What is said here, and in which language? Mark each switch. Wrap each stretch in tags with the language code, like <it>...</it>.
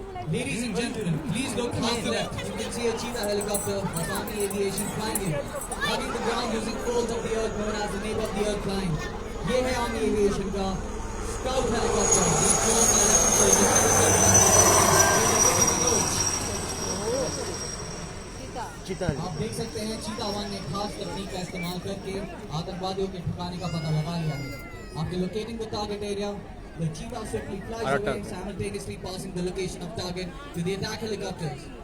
<en>Ladies and gentlemen, please look to the left. You can see a cheetah helicopter of Army Aviation flying in, hugging the ground using folds of the earth known as the nape of the earth line.</en> <hi>ये है Army Aviation का</hi> <en>Scout helicopter being flown by Lieutenant</en> <hi>चीता आप देख सकते हैं चीता one ने खास तकनीक का इस्तेमाल करके आतंकवादियों के ठिकाने का पता लगा लिया है.</hi> <en>After locating the target area, the cheetah swiftly flies away, simultaneously passing the location of target to the attack helicopters.</en>